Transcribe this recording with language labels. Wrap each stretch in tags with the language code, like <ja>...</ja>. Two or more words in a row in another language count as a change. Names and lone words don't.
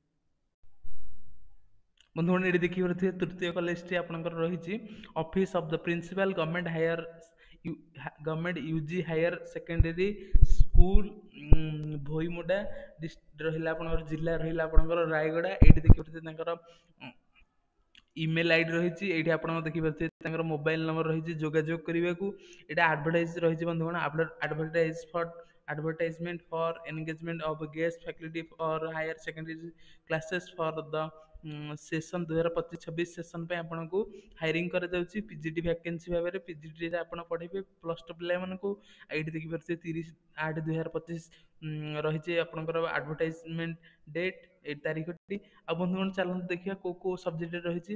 <or>ବନ୍ଧୁଗଣ ଏଠି ଦେଖିପାରୁଥିବେ ତୃତୀୟ କଲେଜଟି ଆପଣଙ୍କର ରହିଛି</or> <en>office of the principal government UG higher secondary school</en> <or>ଭୋଇମୁଡା ରହିଲା ଆପଣଙ୍କର, ଜିଲ୍ଲା ରହିଲା ଆପଣଙ୍କର ରାୟଗଡ଼ା। ଏଇଠି ଦେଖିପାରୁଥିବେ ତାଙ୍କର</or> <en>email ID</en> <or>ରହିଛି। ଏଇଠି ଆପଣ ଦେଖିପାରୁଥିବେ ତାଙ୍କର</or> <en>mobile number</en> <or>ରହିଛି ଯୋଗାଯୋଗ କରିବାକୁ। ଏଇଟା ଆଡଭର୍ଟାଇଜ ରହିଛି ବନ୍ଧୁଗଣ,</or> <en>advertisement for engagement of guest faculty for higher secondary classes for the</en> <or>ସେସନ 2025-26 ସେସନ ପାଇଁ ଆପଣଙ୍କୁ ହାଇରିଂ କରାଯାଉଛି ପିଜିଟି ଭ୍ୟାକେନ୍ସି ଭାବରେ। ପିଜିଟିରେ ଆପଣ ପଢ଼େଇବେ</or> <en>plus two</en> <or>ପିଲାମାନଙ୍କୁ। ଏଇଠି ଦେଖିପାରୁଥିବେ 30/8/2025 ରହିଛି ଆପଣଙ୍କର</or> <en>advertisement date,</en> <or>ଏଇ ତାରିଖଟି। ଆଉ ବନ୍ଧୁଗଣ ଚାଲନ୍ତୁ ଦେଖିବା କୋଉ କୋଉ ସବଜେକ୍ଟରେ ରହିଛି।</or>